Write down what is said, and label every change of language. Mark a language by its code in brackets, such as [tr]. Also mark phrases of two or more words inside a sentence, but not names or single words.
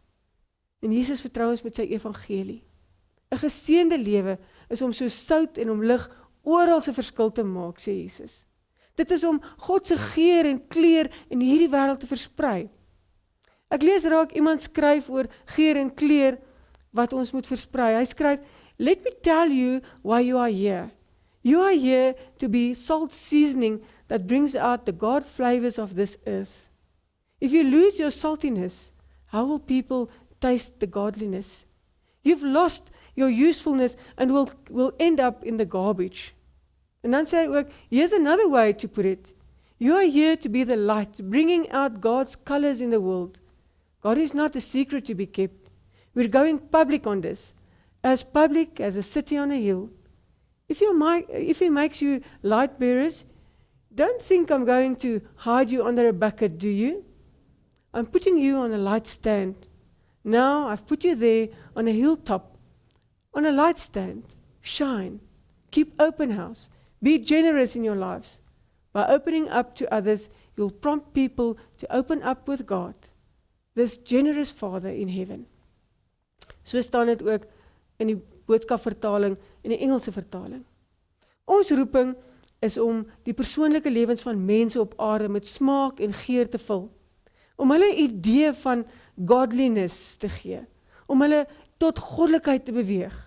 [af] En Jesus vertrou ons met sy evangelie. 'n Geseënde lewe is om so sout en om lig oral 'n verskil te maak, sê Jesus. Dit is om God se geur en kleur in hierdie wêreld te versprei. Ek lees raak iemand skryf oor geur en kleur wat ons moet versprei. Hy skryf, [en] "Let me tell you why you are here. You are here to be salt seasoning that brings out the God flavors of this earth. If you lose your saltiness, how will people taste the godliness? You've lost your usefulness and will end up in the garbage." [af] En dan sê hy ook, [en] here's another way to put it. You are here to be the light, bringing out God's colors in the world. God is not a secret to be kept. We're going public on this, as public as a city on a hill. If he makes you light bearers, don't think I'm going to hide you under a bucket, do you? I'm putting you on a light stand. Now I've put you there on a hilltop, on a light stand. Shine. Keep open house. Be generous in your lives. By opening up to others, you'll prompt people to open up with God, this generous Father in heaven. [af] So staan dit ook in die boodskapvertaling en die Engelse vertaling. Ons roeping is om die persoonlike lewens van mense op aarde met smaak en geur te vul, om hulle idee van godliness te gee, om hulle tot goddelikheid te beweeg.